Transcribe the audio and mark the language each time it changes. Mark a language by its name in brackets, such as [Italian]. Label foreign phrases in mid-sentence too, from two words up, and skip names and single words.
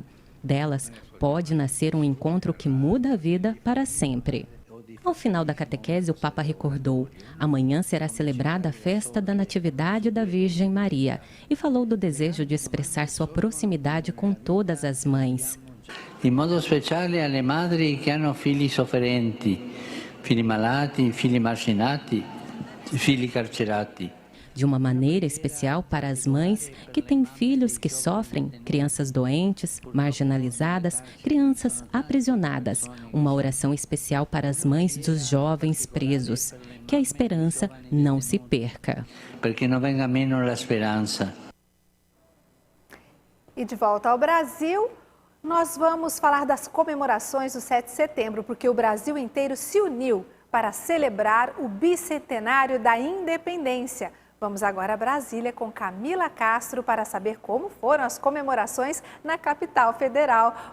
[Portuguese] Delas pode nascer um encontro que muda a vida para sempre. Ao final da catequese, o Papa recordou: amanhã será celebrada a festa da Natividade da Virgem Maria e falou do desejo de expressar sua proximidade com todas as mães. [Italian] In modo speciale alle madri che hanno figli sofferenti, figli malati, figli marginati, figli carcerati. [Portuguese] De uma maneira especial para as mães que têm filhos que sofrem, crianças doentes, marginalizadas, crianças aprisionadas. Uma oração especial para as mães dos jovens presos. Que a esperança não se perca. [Italian] Perché non venga meno a speranza. [Portuguese] E de volta ao Brasil, nós vamos falar das comemorações do 7 de setembro, porque o Brasil inteiro se uniu para celebrar o bicentenário da independência. Vamos agora a Brasília com Camila Castro para saber como foram as comemorações na capital federal.